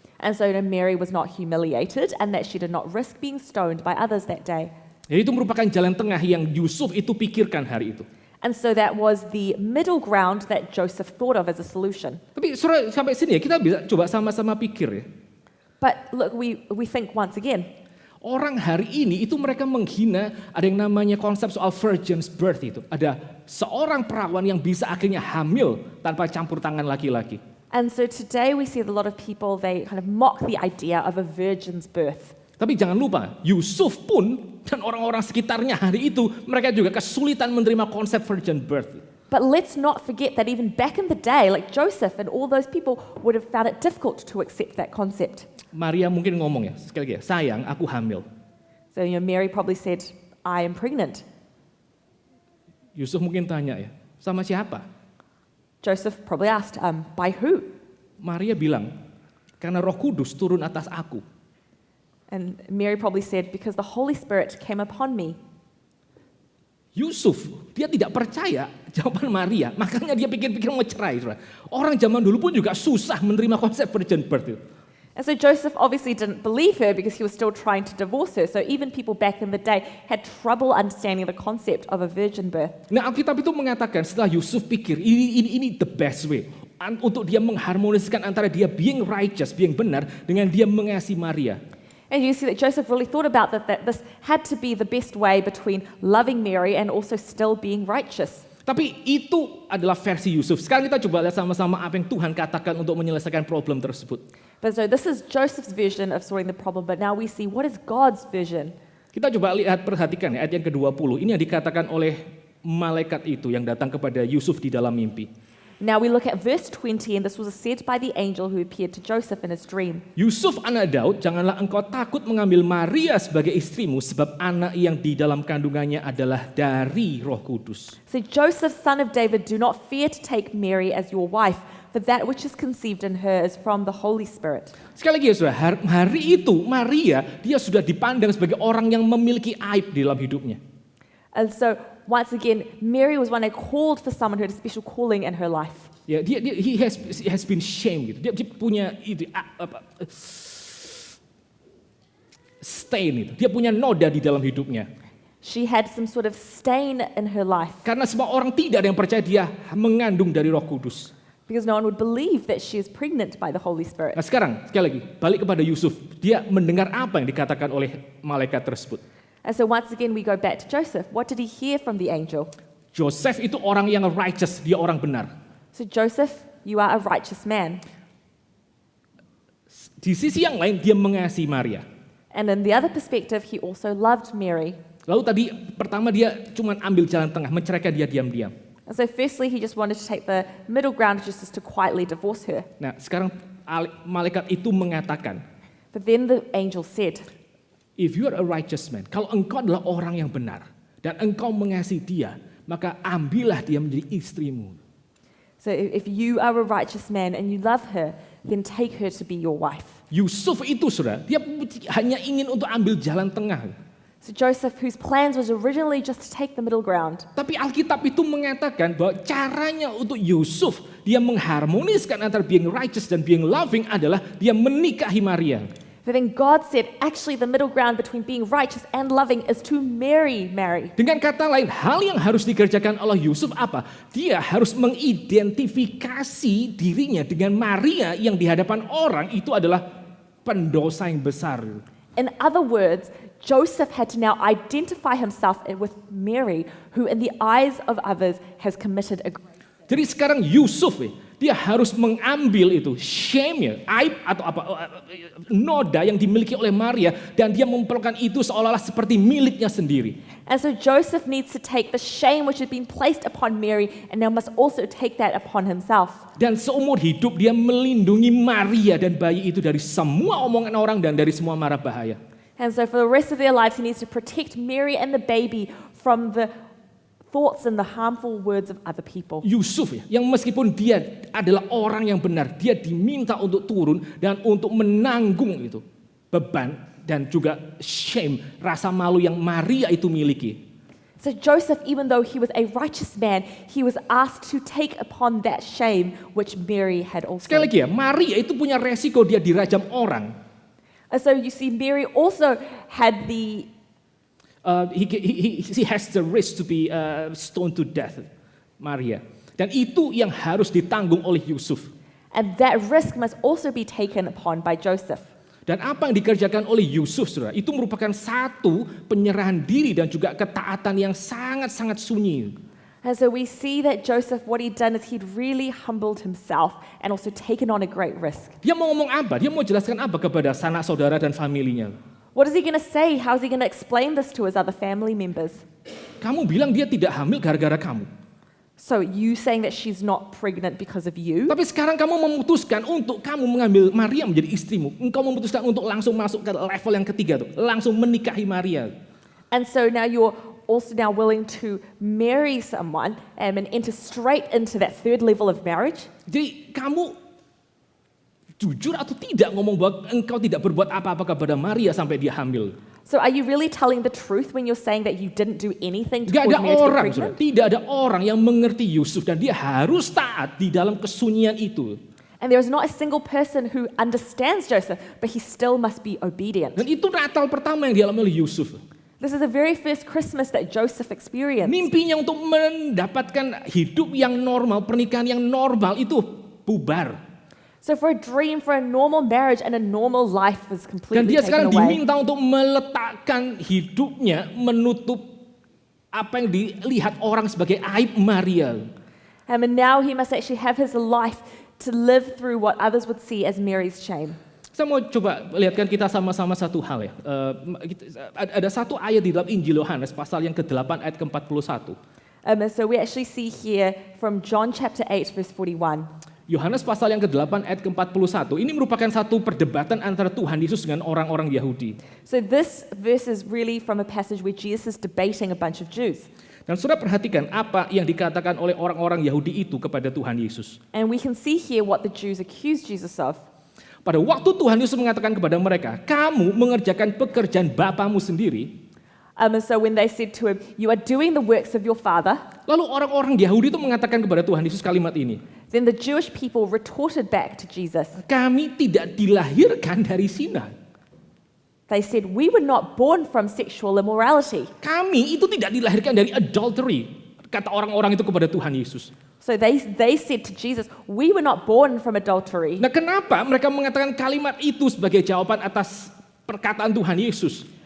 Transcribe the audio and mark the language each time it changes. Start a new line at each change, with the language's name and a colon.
English: And so Mary was not humiliated and that she did not risk being stoned by others that day.
Indonesian: Jadi itu merupakan jalan tengah yang Yusuf itu pikirkan hari itu.
English: And so that was the middle ground that Joseph thought of as a solution.
Indonesian: Tapi sampai sini ya kita bisa coba sama-sama pikir ya.
English: But look, we think once again.
Indonesian: Orang hari ini itu mereka menghina ada yang namanya konsep soal virgin's birth itu. Ada seorang perawan yang bisa akhirnya hamil tanpa campur tangan laki-laki.
English: And so today we see a lot of people, they kind of mock the idea of a virgin's birth.
Indonesian: Tapi jangan lupa, Yusuf pun dan orang-orang sekitarnya hari itu mereka juga kesulitan menerima konsep virgin birth.
English: But let's not forget that even back in the day, like Joseph and all those people would have found it difficult to accept that concept.
Indonesian: Maria mungkin ngomong ya, sekali lagi ya, sayang aku hamil.
English: So Mary probably said, I am pregnant.
Indonesian: Yusuf mungkin tanya ya, sama siapa?
English: Joseph probably asked, by who?
Indonesian: Maria bilang, karena Roh Kudus turun atas aku.
English: And Mary probably said, because the Holy Spirit came upon me.
Indonesian: Yusuf, dia tidak percaya jawaban Maria, makanya dia pikir-pikir mau cerai. Orang zaman dulu pun juga susah menerima konsep virgin birth itu.
English: And so Joseph obviously didn't believe her because he was still trying to divorce her. So even people back in the day had trouble understanding the concept of a virgin birth.
Indonesian: Nah, Alkitab itu mengatakan setelah Yusuf pikir ini
English: the best way
Indonesian: untuk dia mengharmoniskan antara dia
English: being righteous,
Indonesian: being benar dengan dia mengasihi Maria.
English: And you see that Joseph really thought about that this had to be the best way between loving Mary and also still being righteous.
Indonesian: Tapi itu adalah versi Yusuf. Sekarang kita coba lihat sama-sama apa yang Tuhan katakan untuk menyelesaikan problem tersebut.
English: But so this is Joseph's vision of solving the problem, but now we see what is God's vision.
Indonesian: Kita coba perhatikan ya, ayat yang ke-20. Ini yang dikatakan oleh malaikat itu yang datang kepada Yusuf di dalam mimpi.
English: Now we look at verse 20, and this was said by the angel who appeared to Joseph in his dream.
Indonesian: Yusuf anak Daud, janganlah engkau takut mengambil Maria sebagai istrimu, sebab anak yang di dalam kandungannya adalah dari Roh Kudus.
English: So Joseph, son of David, do not fear to take Mary as your wife, for that which is conceived in her is from the Holy Spirit.
Indonesian: Sekali lagi ya saudara, hari itu Maria dia sudah dipandang sebagai orang yang memiliki aib di dalam hidupnya.
English: And so, once again, Mary was one that called for someone who had a special calling in her life. Ya, he has been shamed gitu.
Indonesian: Dia punya itu stain itu. Dia punya noda di dalam hidupnya.
English: She had some sort of stain in her life
Indonesian: Karena semua orang tidak ada yang percaya dia mengandung dari Roh Kudus.
English: because no one would believe that she is pregnant by the Holy Spirit.
Indonesian: Nah sekarang, sekali lagi, balik kepada Yusuf. Dia mendengar apa yang dikatakan oleh malaikat tersebut.
English: And so once again we go back to Joseph. What did he hear from the angel?
Indonesian: Joseph itu orang yang righteous, dia orang benar.
English: So Joseph, you are a righteous man.
Indonesian: Di sisi yang lain, dia mengasihi Maria.
English: And in the other perspective, he also loved Mary.
Indonesian: Lalu tadi pertama dia cuma ambil jalan tengah, menceraikan dia diam-diam.
English: And so firstly, he just wanted to take the middle ground just to quietly divorce her.
Indonesian: Nah sekarang malaikat itu mengatakan,
English: But then the angel said, if you are a righteous man,
Indonesian: kalau engkau adalah orang yang benar, dan engkau mengasihi dia, maka ambillah dia menjadi istrimu.
English: so if you are a righteous man and you love her, then take her to be your wife.
Indonesian: Yusuf itu saudara, dia hanya ingin untuk ambil jalan tengah.
English: So Joseph, whose plans was originally just to take the middle ground,
Indonesian: Tapi Alkitab itu mengatakan bahwa caranya untuk Yusuf, dia mengharmoniskan antara
English: being righteous
Indonesian: dan
English: being loving
Indonesian: adalah dia menikahi Maria.
English: but then God said, actually the middle ground between being righteous and loving is to marry Mary.
Indonesian: Dengan kata lain, hal yang harus dikerjakan oleh Yusuf apa? Dia harus mengidentifikasi dirinya dengan Maria yang di hadapan orang itu adalah pendosa yang besar.
English: In other words, Joseph had to now identify himself with Mary, who in the eyes of others has committed a great sin.
Indonesian: Jadi sekarang Yusuf dia harus mengambil itu shame-nya, aib atau apa noda yang dimiliki oleh Maria dan dia memperlakukan itu seolah-olah seperti miliknya sendiri.
English: And so Joseph needs to take the shame which had been placed upon Mary and now must also take that upon himself.
Indonesian: Dan seumur hidup dia melindungi Maria dan bayi itu dari semua omongan orang dan dari semua mara bahaya.
English: And so for the rest of their lives, he needs to protect Mary and the baby from the thoughts and the harmful words of other people.
Indonesian: Yusuf yang meskipun dia adalah orang yang benar, dia diminta untuk turun dan untuk menanggung itu beban dan juga shame, rasa malu yang Maria itu miliki.
English: So Joseph, even though he was a righteous man, he was asked to take upon that shame which Mary had also.
Indonesian: Sekali lagi ya, Maria itu punya resiko dia dirajam orang.
English: And so you see, Mary also had the He has the risk to be stoned to death, Maria.
Indonesian: Dan itu yang harus ditanggung oleh Yusuf.
English: and that risk must also be taken upon by Joseph.
Indonesian: Dan apa yang dikerjakan oleh Yusuf, saudara, itu merupakan satu penyerahan diri dan juga ketaatan yang sangat-sangat sunyi.
English: And so we see that Joseph, what he'd done is he'd really humbled himself and also taken on a great risk.
Indonesian: Dia mau ngomong apa? Dia mau jelaskan apa kepada sanak saudara dan familinya?
English: What is he going to say? How is he going to explain this to his other family members?
Indonesian: Kamu bilang dia tidak hamil gara-gara kamu.
English: So you saying that she's not pregnant because of you?
Indonesian: Tapi sekarang kamu memutuskan untuk kamu mengambil Maria menjadi istrimu. Engkau memutuskan untuk langsung masuk ke level yang ketiga tuh, langsung menikahi Maria.
English: And so now you're also now willing to marry someone and enter straight into that third level of marriage?
Indonesian: Jadi kamu jujur atau tidak ngomong bahwa engkau tidak berbuat apa-apa kepada Maria sampai dia hamil?
English: So are you really telling the truth when you're saying that you didn't do anything to
Indonesian: Tidak
English: Mary to be
Indonesian: orang,
English: pregnant?
Indonesian: saudara, tidak ada orang yang mengerti Yusuf dan dia harus taat di dalam kesunyian itu.
English: And there is not a single person who understands Joseph, but he still must be obedient.
Indonesian: Dan itu Natal pertama yang dialami oleh Yusuf.
English: This is the very first Christmas that Joseph experienced.
Indonesian: Mimpinya untuk mendapatkan hidup yang normal, pernikahan yang normal itu bubar.
English: So for a dream, for a normal marriage and a normal life was
Indonesian: Dan
English: completely
Indonesian: dia
English: taken
Indonesian: sekarang
English: away.
Indonesian: diminta untuk meletakkan hidupnya menutup apa yang dilihat orang sebagai aib Maria.
English: And now he must actually have his life to live through what others would see as Mary's shame.
Indonesian: Saya mau coba lihatkan kita sama-sama satu hal ya. Ada satu ayat di dalam Injil Yohanes pasal yang ke-8 ayat ke-41.
English: So we actually see here from John chapter 8 verse 41.
Indonesian: Yohanes pasal yang ke-8 ayat ke-41. Ini merupakan satu perdebatan antara Tuhan Yesus dengan orang-orang Yahudi.
English: So this verse is really from a passage where Jesus is debating a bunch of Jews.
Indonesian: Dan saudara perhatikan apa yang dikatakan oleh orang-orang Yahudi itu kepada Tuhan Yesus.
English: And we can see here what the Jews accused Jesus of.
Indonesian: Pada waktu Tuhan Yesus mengatakan kepada mereka, kamu mengerjakan pekerjaan bapamu sendiri.
English: So when they said to him, "You are doing the works of your father,"
Indonesian: Lalu orang-orang Yahudi itu mengatakan kepada Tuhan Yesus kalimat ini,
English: then the Jewish people retorted back to Jesus.
Indonesian: kami tidak dilahirkan dari zina.
English: They said, "We were not born from sexual immorality."
Indonesian: Kami itu tidak dilahirkan dari adultery, kata orang-orang itu kepada Tuhan Yesus.
English: So they said to Jesus, "We were not born from adultery."
Indonesian: Nah, kenapa mereka mengatakan kalimat itu sebagai jawaban atas perkataan Tuhan Yesus?